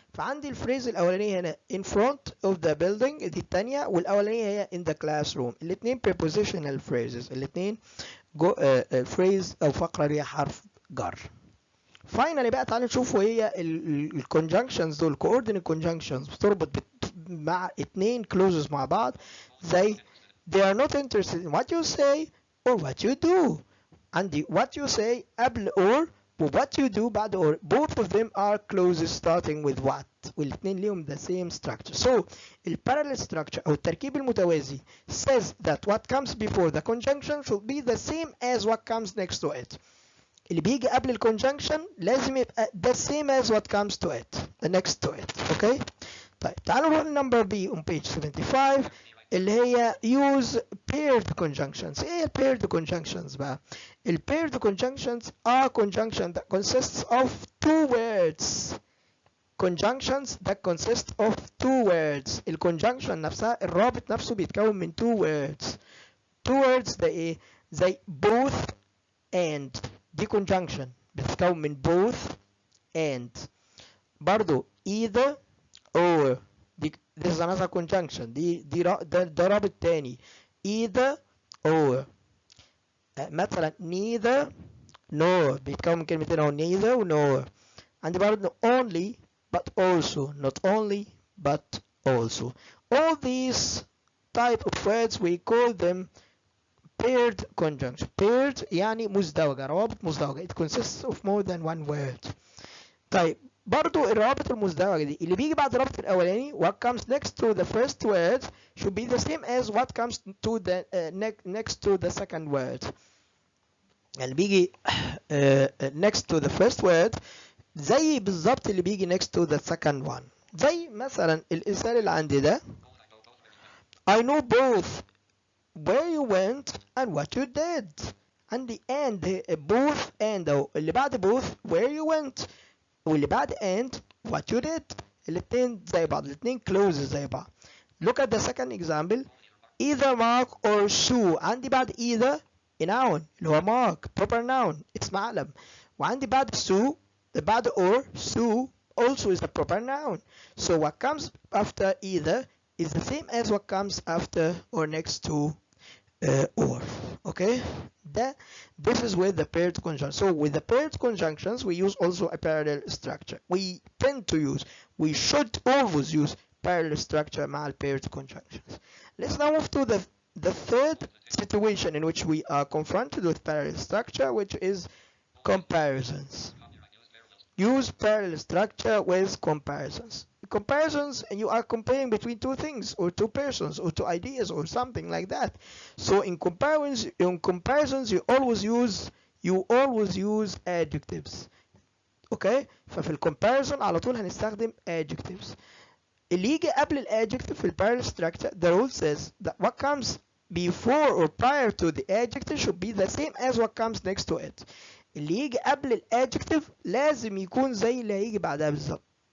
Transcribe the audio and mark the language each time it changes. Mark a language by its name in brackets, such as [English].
[Arabic] فعندي الفريز الاولانيه هنا [English] in front of the building [Arabic] دي الثانيه والاولانيه هي [English] in the classroom. الاثنين prepositional phrases. [Arabic] الاثنين phrase او فقره ليها حرف جر. [English] finally [Arabic] بقى تعالوا نشوفوا هي [English] ال conjunctions دول coordinate conjunctions بتربط مع اتنين clauses مع بعض زي they are not interested in what you say or what you do. عندي what you say قبل or و what you do بعد or. both of them are clauses starting with what [Arabic] والاتنين ليهم [English] the same structure. so ال parallel structure أو التركيب المتوازي says that what comes before the conjunction should be the same as what comes next to it. [Arabic] اللي بيجي قبل ال [English] conjunction لازم يبقى the same as what comes to it the next to it. okay. [Arabic] طيب تعالوا نروح لنمبر [English] B on page 75 اللي هي use paired conjunctions. ايه paired conjunctions بقى؟ ال paired conjunctions are conjunction that consists of two words. conjunctions that consist of two words. [Arabic] ال conjunction نفسها الرابط نفسه بيتكون من two words. [English] two words ده ايه؟ زي both and دي conjunction بتتكون من both and. برضو either or this is another conjunction [Arabic] ده رابط تاني [English] either or. [Arabic] مثلا neither nor بيتكون من كلمتين اهو neither و nor. [English] عندي برضه only but also not only but also. all these type of words we call them paired conjunction. [Arabic] paired يعني مزدوجة, روابط مزدوجة. [English] it consists of more than one word. [Arabic] طيب برضو الروابط المزدوجة دي اللي بيجي بعد الرابط الأولاني [English] what comes next to the first word should be the same as what comes to the next to the second word. اللي بيجي next to the first word [Arabic] زي بالظبط اللي بيجي [English] next to the second one. [Arabic] زي مثلا الإنسان اللي عندي ده [English] I know both where you went and what you did. عندي and both and أو اللي بعد both where you went [Arabic] واللي بعد [English] and what you did. [Arabic] الاتنين زي بعض، الاتنين closes زي بعض. [English] look at the second example. either Mark or Sue. [Arabic] عندي بعد either a noun اللي هو Mark proper noun اسم علم، وعندي بعد Sue بعد or [English] Sue also is a proper noun. So what comes after either is the same as what comes after or next to or. Okay, this is with the paired conjunction. So with the paired conjunctions we use also a parallel structure. We should always use parallel structure مع paired conjunctions. Let's now move to the third situation in which we are confronted with parallel structure, which is comparisons. Use parallel structure with comparisons. Comparisons, you are comparing between two things or two persons or two ideas or something like that. So in comparisons you always use adjectives. [Arabic] Okay, ففي الcomparison على طول هنستخدم adjectives. اللي يجي قبل [English] الادجective في parallel structure, the rule says that what comes before or prior to the adjective should be the same as what comes next to it. [Arabic] اللي يجي قبل الادجكتيف لازم يكون زي اللي هيجي بعدها بالظبط.